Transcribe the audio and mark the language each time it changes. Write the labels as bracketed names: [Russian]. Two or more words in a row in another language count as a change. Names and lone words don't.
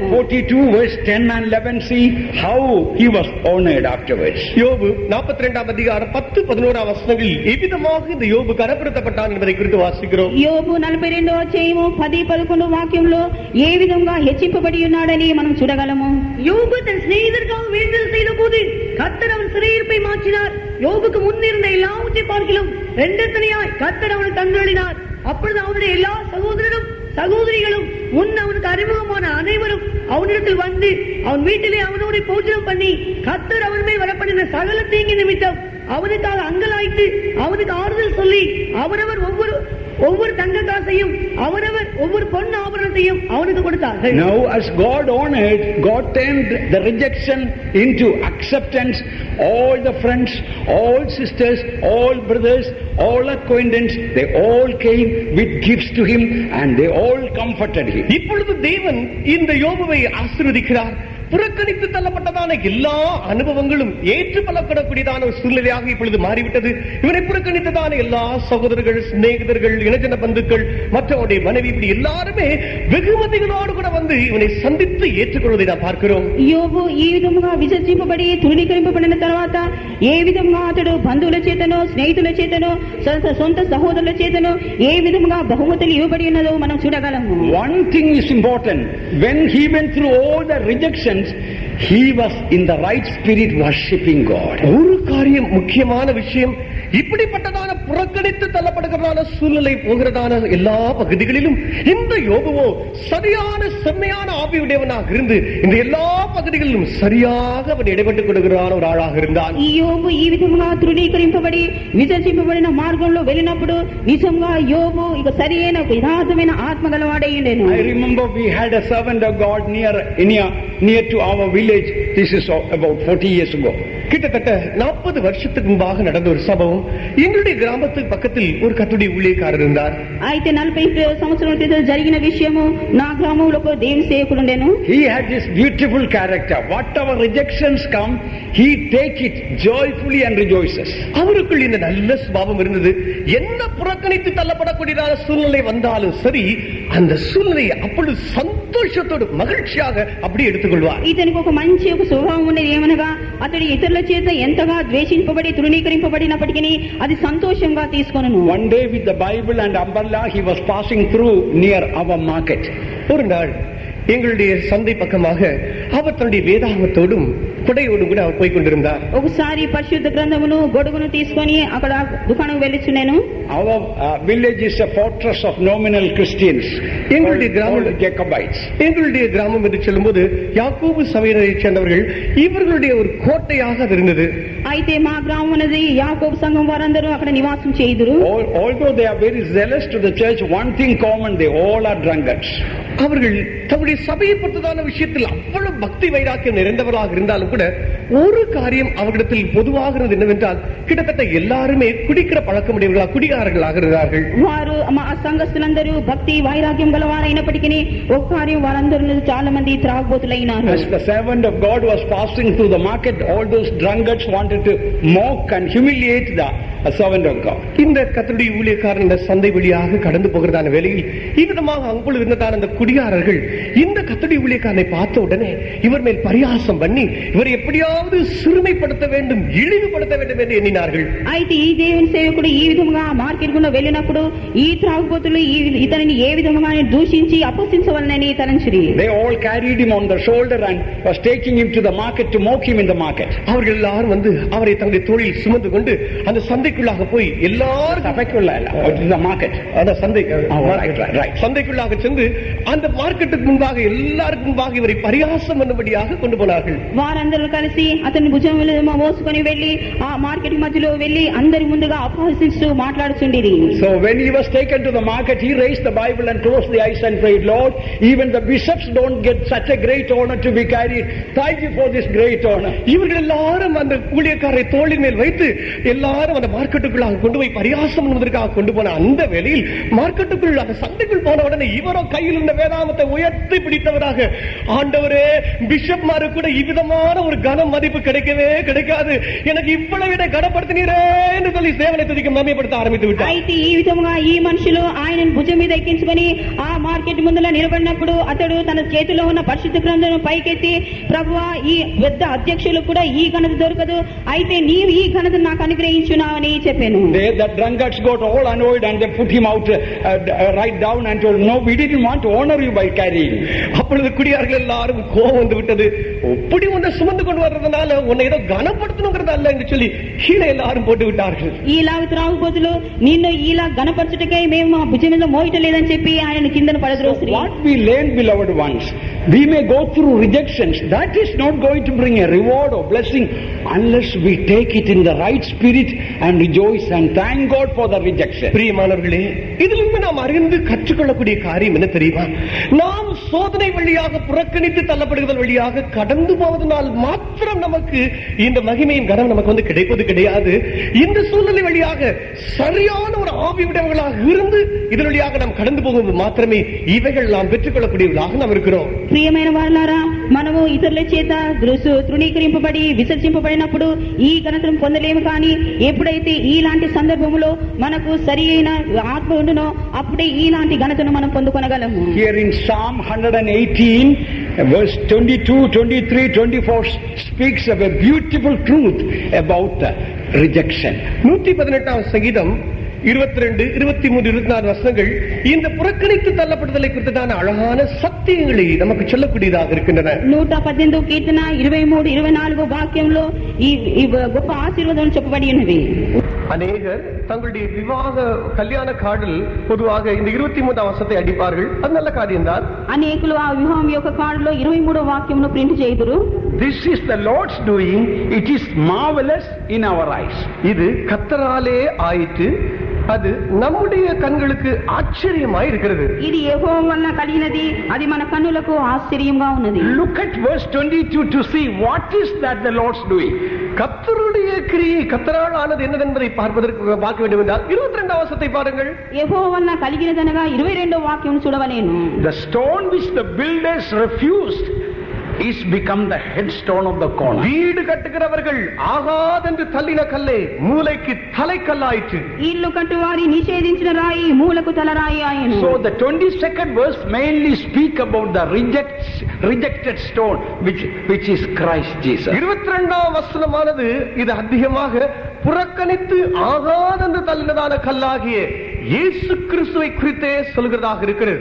[English] 42 verse 10 and 11 see how he was honored afterwards. [Tamil] யோபு 42ஆம் அதிகாரம் 10-11 வசனங்களில் எவ்விதமாக இந்த யோபு கனப்படுத்தப்பட்டான் என்பதை குறித்து வாசிக்கிறோம். [Telugu] యోబు 42వ అధ్యాయము 10-11 వాక్యంలో ఏ విధంగా హెచ్చింపబడి ఉన్నాడని మనం చూడగలము. [Tamil] யோபு தன் சிநேகிதருக்காக வேண்டுதல் செய்த போது கர்த்தர் அவன் சிறையிருப்பை மாற்றினார். யோபுக்கு முன்னிருந்த எல்லாவற்றை பார்க்கிலும் இரண்டத்தனையாய் கர்த்தர் அவனை தந்தளினார். அப்பொழுது அவனுடைய எல்லா சகோதரிகளும் முன் அவனுக்கு அறிமுகமான அனைவரும் அவனிடத்தில் வந்து அவன் வீட்டிலே அவனோடு போஜனம் பண்ணி கர்த்தர் அவன் மேல் வரப்பண்ணின சகல தீங்கி நிமித்தம் அவனுக்காக அங்கலாய்த்து அவனுக்கு ஆறுதல் சொல்லி அவரவர் ஒவ்வொரு தங்க காசையும் அவரவர் ஒவ்வொரு பொன் ஆபரணத்தையும் அவனுக்கு கொடுத்தார்கள். [English] Now as God honored, God turned the rejection into acceptance. All the friends, all sisters, all brothers, all acquaintances, they all came with gifts to him and they all comforted him. [Tamil] இப்பொழுது தேவன் இந்த யோபுவை ஆசீர்வதிக்கிறார். புறக்கணித்து தள்ளப்பட்டதான எல்லா அனுபவங்களும் ஏற்றுக்கொள்ளப்படக்கூடியதான ஒரு சூழ்நிலையாக இப்பொழுது மாறிவிட்டது. இவனை புறக்கணித்ததான எல்லா சகோதரர்கள், சிநேகிதர்கள், இனஜன பந்துக்கள், மற்றவருடைய மனைவி, இப்படி எல்லாருமே வெகுமதிகளோடு கூட வந்து இவனை சந்தித்து ஏற்றுக்கொள்வதை நாம் பார்க்கிறோம். [Telugu] యోబు ఈ విధముగా విసర్జింపబడి తృణీకరింపబడిన తర్వాత ఏ విధంగా అతడు బంధువుల చేతనో స్నేహితుల చేతనో సొంత సహోదరుల చేతనో ఏ విధముగా బహుమతులు ఇవ్వబడి ఉన్నదో మనం చూడగలము. [English] One thing is important. When he went through all the rejections, he was in the right spirit worshiping God. [Tamil] ஒரு காரியம், முக்கியமான விஷயம், இப்படிப்பட்டதான புறக்கணித்து தள்ளப்படுகிறதான சூழ்நிலை போகிறதான எல்லா பகுதிகளிலும் இந்த யோபுவோ சரியான செம்மையான ஆவியுடையவனாக இருந்து இந்த எல்லா பகுதிகளிலும் சரியாக அவன் இடைப்பட்டுக் கொடுக்கிறான் ஒரு ஆளாக இருந்தான். [Telugu] ఈ యోబు ఈ విధంగా తృణీకరింపబడి విసర్జింపబడిన మార్గంలో వెళ్ళినప్పుడు నిజంగా యోబు ఇక సరైన యథార్థమైన ఆత్మ గలవాడై ఉండెను. [English] I remember we had a servant of God near to our village. This is about 40 years ago. [Tamil] கிட்டத்தட்ட 40 வருஷத்துக்கு முன்பாக நடந்த ஒரு சம்பவம். எங்களுடைய கிராமத்துக்கு பக்கத்தில் ஒரு கர்த்தருடைய ஊழியக்காரர் இருந்தார். [Telugu] అయితే 40 సంవత్సరాల క్రితం జరిగిన విషయము నా గ్రామంలో ఒక దేవుని సేవకుడు ఉండెను. [English] He had this beautiful character. Whatever rejections come, he take it joyfully and rejoices. [Tamil] அவருக்குள் இந்த நல்ல சுபாவம் இருந்தது. என்ன புறக்கணித்து தள்ளப்படக்கூடியதான சூழ்நிலை வந்தாலும் சரி, அந்த சூழ்நிலையை அப்பொழுது సంతోషத்தோடு మகிழ்ச்சியாக அப்படி எடுத்துக்கொள்வார். [Telugu] ఇతనికి ఒక మంచి ఒక స్వభావం ఉన్నది. ఏమనగా అతడు ఇతరుల చేత ఎంతగా ద్వేషింపబడి తృణీకరింపబడినప్పటికీ అది సంతోషంగా తీసుకొనును. [English] One day with the Bible and umbrella he was passing through near our market. [Tamil] ஒரு நாள் எங்களுடைய சந்தை பக்கமாக அவர் தன்னுடைய வேதாகமத்தோடும் குடையோடும் கூட அவர் போய் கொண்டிருந்தார். [Telugu] ఒకసారి పరిశుద్ధ గ్రంథమును గొడుగును తీసుకొని అక్కడ దుకాణం వెళ్ళిచున్నాను. [English] Our village is a fortress of nominal Christians. [Tamil] எங்களுடைய கிராமம் Jacobites. எங்களுடைய கிராமம் என்று சொல்லும்போது யாக்கோபு சபையினரை சேர்ந்தவர்கள் இவர்களுடைய ஒரு கோட்டையாக அது இருந்தது. [Telugu] అయితే మా గ్రామం అనేది యాకోబు సంఘం వారందరూ అక్కడ నివాసం చేయుదురు. [English] Although they are very zealous to the church, one thing common, they all are drunkards. [Tamil] அவர்கள் தம்முடைய சபையை பொறுத்ததான விஷயத்தில் அவ்வளவு பக்தி வைராக்கியம் நிறைந்தவர்களாக இருந்தாலும் கூட ஒரு காரியம் அவர்களிடத்தில் பொதுவாகிறது என்னவென்றால் கிட்டத்தட்ட எல்லாருமே குடிக்கிற பழக்கமுடையவர்களாக குடிகாரர்களாக இருந்தார்கள். [Telugu] వారు మా సంఘస్థులందరూ భక్తి వైరాగ్యం గలవారైనప్పటికీ ఒక కార్యం వారందరూ చాలా మంది త్రాగుబోతులైనారు. [English] As the servant of God was passing through the market, all those drunkards wanted to mock and humiliate the servant of God. [Tamil] இந்த கர்த்தருடைய ஊழியக்காரன் இந்த சந்தை வழியாக கடந்து போகிறதான வேளையில் இவ்விதமாக அங்குள் இருந்ததான அந்த குடிகாரர்கள் இந்த கர்த்தருடைய ஊழியக்காரனை பார்த்த உடனே இவர் மேல் பரியாசம் பண்ணி இவரை எப்படியாவது சிறுமைப்படுத்த வேண்டும், இழிவுபடுத்த வேண்டும் என்று எண்ணினார்கள். [Telugu] అయితే ఈ దేవుని సేవకుడు ఈ విధంగా మార్కెట్ గుండా వెళ్ళినప్పుడు ఈ త్రాగుబోతులు ఇతనిని ఏ విధంగా దూషించి అపహసించవలనని తలంచిరి. [English] They all carried him on the shoulder and was taking him to the market to mock him in the market. [Tamil] அவர்கள் எல்லாரும் வந்து அவரை தங்களுடைய தோளில் சுமந்து கொண்டு அந்த சந்தைக்குள்ளாக போய் எல்லாரும் சந்தைக்குள்ளாக சென்று அந்த மார்க்கெட்டுக்கு முன்பாக எல்லாருக்கும் முன்பாக இவரை பரியாசம் பண்ணும்படியாக கொண்டு போனார்கள். [Telugu] వారందరూ కలిసి అతని భుజం మోసుకొని వెళ్లి ఆ మార్కెట్ మధ్యలో వెళ్లి అందరి ముందుగా అపహసిస్తూ మాట్లాడుచుండేది. [English] So when he was taken to the market, he raised the Bible and closed the eyes and prayed, Lord, even the bishops don't get such a great honor to be carried. Thank you for this great honor. [Tamil] இவர்கள் எல்லாரும் அந்த ஊழியக்காரரை தோளின் மேல் வைத்து எல்லாரும் அந்த மார்க்கெட்டுக்குள்ளாக கொண்டு போய் பரியாசம் பண்ணுவதற்காக கொண்டு போன அந்த வேளையில் மார்க்கெட்டுக்குள் அந்த சந்தைக்குள் போன உடனே இவரோ கையில் இருந்த வேதாமத்தை உயர்த்தி பிடித்தவராக, ஆண்டவரே, பிஷப்மாரு கூட இவ்விதமான ஒரு கன மதிப்பு கிடைக்கவே கிடைக்காது, எனக்கு இவ்வளவு விட கனப்படுத்தினீரே என்று சொல்லி தேவனை துதிக்க மகிமைப்படுத்த ஆரம்பித்து விட்டார். [Telugu] అయితే ఈ విధముగా ఈ మనుషులు ఆయనను భుజం మీద ఎక్కించుకొని ఆ మార్కెట్ ముందుల నిలబడినప్పుడు అతడు తన చేతిలో ఉన్న పరిశుద్ధ గ్రంథాలను పైకెత్తి, ప్రభువా, ఈ పెద్ద అధ్యక్షులు కూడా ఈ ఘనత దొరకదు, అయితే నీవు ఈ ఘనత నాకు అనుగ్రహించున్నావని చెప్పాను. [English] The drunkards got all annoyed and they put him out right down and told, no, we didn't want to honor you by carrying. [Tamil] அப்பொழுது குடியார்கள் எல்லாரும் கோபம் வந்து விட்டது. எப்படி உன்னை சுமந்து கொண்டு வர்றதுனால உன்னை ஏதோ கனப்படுத்தணுங்கிறது அல்ல என்று சொல்லி கீழே எல்லாரும் போட்டு விட்டார்கள். [Telugu] ఈలాగ త్రాగుబోతులు నిన్ను ఇలా గణపరచుటకై మేము మా భుజం మీద మోయటలేదని చెప్పి ఆయన కిందన పడద్రోసి. [English] What we learned, beloved ones, we may go through rejections. That is not going to bring a reward or blessing unless we take it in the right spirit and rejoice and thank God for the rejection. [Tamil] பிரியமானவர்களே, இதிலிருந்து நாம் அறிந்து கற்றுக்கொள்ளக்கூடிய காரியம் என்ன தெரியுமா? நாம் சோதனை வழியாக புறக்கணித்து தள்ளப்படுதல் வழியாக கடந்து போவதனால் மாத்திரம் நமக்கு இந்த மகிமையும் கனம் நமக்கு வந்து கிடைப்பது கிடையாது. இந்த சூழ்நிலை வழியாக சரியான ஒரு ஆவி உடையவர்களாக இருந்து இதன் வழியாக நாம் கடந்து போகும்போது மாத்திரமே இவைகள் நாம் பெற்றுக்கொள்ளக்கூடியவர்களாக நாம் இருக்கிறோம். [Telugu] ప్రియమైన వారలారా, మనము ఇతరుల చేత తృణీకరింపబడి విసర్జింపబడినప్పుడు ఈ ఘనతను పొందలేము. కానీ ఎప్పుడైతే ఈలాంటి సందర్భంలో మనకు సరి అయిన ఆత్మ ఉండునో అప్పుడే ఈలాంటి ఘనతను మనం పొందుకొనగలము. [English] Here in Psalm 118 verse 22, 23, 24 speaks of a beautiful truth about the rejection. [Tamil] 118 சங்கீதம் 22, 23, 24 வசனங்கள் இந்த புறக்கணித்து தள்ளப்படுதலை குறித்ததான அழகான சத்தியங்களை நமக்கு சொல்லக்கூடியதாக இருக்கின்றன. [Telugu] 118 కీర్తన 23, 24 వాక్యంలో ఈ గొప్ప ఆశీర్వాదం చెప్పబడి ఉన్నది. [Tamil] அநேகர் தங்களுடைய விவாக கல்யாண கார்டில் பொதுவாக இந்த 23 வசனத்தை அடிப்பார்கள். அது நல்ல காரியம்தான். [Telugu] అనేకులు ఆ వివాహం యొక్క కార్డులో 23వ వాక్యంను ప్రింట్ చేయుదురు. [English] This is the Lord's doing, it is marvelous in our eyes. [Tamil] இது கர்த்தராலே ஆயிற்று, அது நம்முடைய கண்களுக்கு ஆச்சரியமாய் இருக்கிறது. [Telugu] ఇది యెహోవా వలన కలిగినది, అది మన కన్నులకు ఆశ్చర్యంగా ఉన్నది. [English] Look at verse 22 to see what is that the Lord's doing. [Tamil] கர்த்தருடைய கிரியை, கர்த்தரால் ஆனது என்னதென்பதை பார்க்க வேண்டும் என்றால் 22 வசனத்தை பாருங்கள். [Telugu] యెహోవా వలన కలిగినదనగా 22వ వాక్యం చూడవలేను. [English] The stone which the builders refused is become the headstone of the corner. [Tamil] வீடு கட்டுகிறவர்கள் ஆகாதென்று தள்ளின கல்லே மூலைக்கு தலைக்கல்லாயிற்று. [Telugu] ఇల్లు కట్టువారి నిషేధించిన రాయి మూలకు తలరాయి ఆయను. [English] So the 22nd verse mainly speak about the rejected stone which is Christ Jesus. [Tamil] 22ஆம் வசனமானது இது அதிகமாக புறக்கணித்து ஆகாதென்று தள்ளினதான கல்லாகிய இயேசு கிறிஸ்துவை குறித்தே சொல்கிறதாக இருக்கிறது.